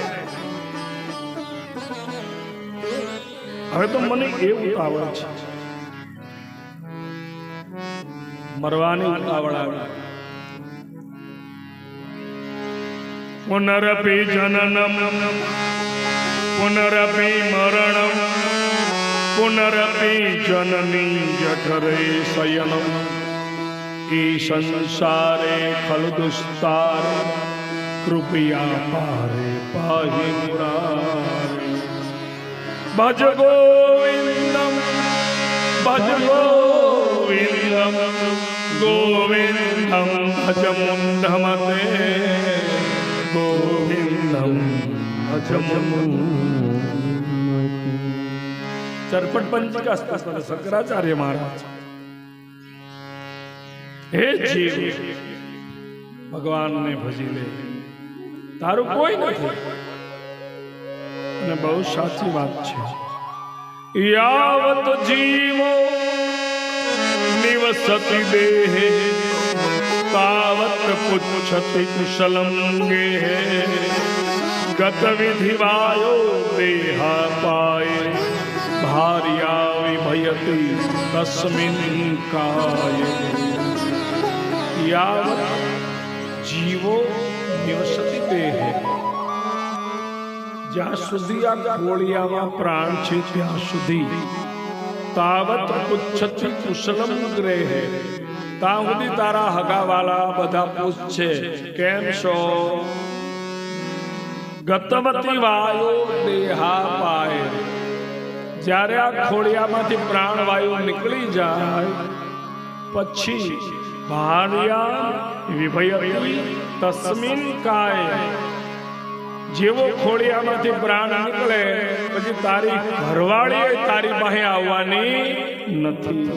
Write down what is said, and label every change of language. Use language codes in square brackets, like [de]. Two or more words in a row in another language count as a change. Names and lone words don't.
[gu] હવે તો મને એ ઉતાવળ છે, મરવાની ઉતાવળ આવી. [sa] पुनरपी जननम पुनरपि मरणं पुनरपि जननी जठरे शयनम् ई संसारे खलु दुस्तार कृपया पारे पाहि मुरारे भज गोविंदम भज गोविंदम गोविंदम भज मुंडमते गोविंदम भज [gu] ચરપટ પંચિકા શંકરાચાર્ય મહારાજ હે જીવ ભગવાન ને ભજી લે તારૂ કોઈ નહીં ને બહુત સાચી બાત છે [sa] यावत जीवो निवसति देहे तावत पुच्छति कुशलम गेहे गत विधि वायो देहा पाए भार्या विभयति तस्मिन् काये यावत जीवो निवसति देहे [gu] જ્યાં સુધી આ ગોળિયામાં પ્રાણ છે ત્યાં સુધી [sa] तावत पुच्छति कुशलम ग्रेहे [gu] ત્યાં સુધી તારા હગાવાલા બધા પૂછશે કેમ છો [sa] गतवती वायु देहा पाय [gu] જ્યારે આ ખોળિયામાંથી પ્રાણવાયુ નીકળી જાય પછી [sa] भार्या विभयति तस्मिन काय [gu] જેવો ખોળિયામાંથી પ્રાણ નીકળે પછી તારી ઘરવાળી તારી પાસે આવવાની નથી